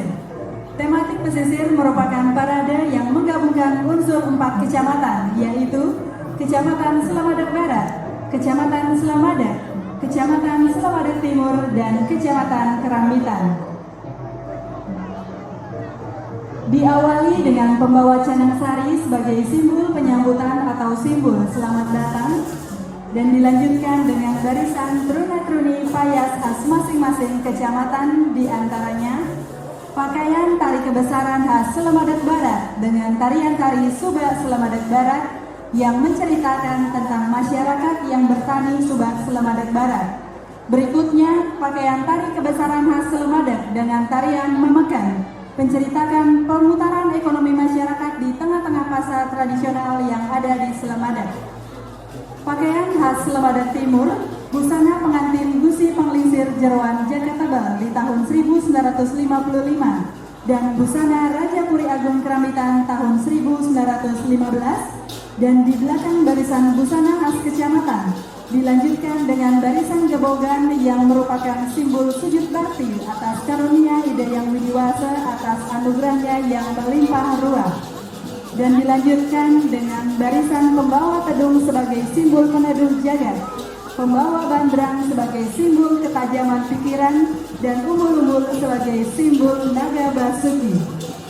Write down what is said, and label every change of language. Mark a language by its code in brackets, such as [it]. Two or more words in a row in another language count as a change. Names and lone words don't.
[id] Tematik pesisir merupakan parade yang menggabungkan unsur 4 kecamatan, yaitu Kecamatan Selamadak Barat, Kecamatan Selamadak, Kecamatan Selamadak Timur, dan Kecamatan Kerambitan. Diawali dengan pembawa canang sari sebagai simbol penyambutan atau simbol selamat datang, dan dilanjutkan dengan barisan truna-truni payas khas masing-masing kecamatan, diantaranya pakaian tari kebesaran khas Selamadak Barat dengan tarian tari Subak Selamadak Barat yang menceritakan tentang masyarakat yang bertani Subak Selamadak Barat. Berikutnya, pakaian tari kebesaran khas Selamadak dengan tarian Memekan, menceritakan perputaran ekonomi masyarakat di tengah-tengah pasar tradisional yang ada di Selamadak. Pakaian khas Selamadak Timur, busana pengantin Gusi Penglingsir Jeroan Jakarta di tahun 1955, dan busana Raja Puri Agung Kerambitan tahun 1915, dan di belakang barisan busana khas kecamatan dilanjutkan dengan barisan gebogan yang merupakan simbol sujud bakti atas karunia Hidayang Widiwasa atas anugerahnya yang berlimpah ruah, dan dilanjutkan dengan barisan pembawa pedung sebagai simbol peneduh jagat, pembawa bandrang sebagai simbol ketajaman pikiran, dan umbul-umbul sebagai simbol naga basuki.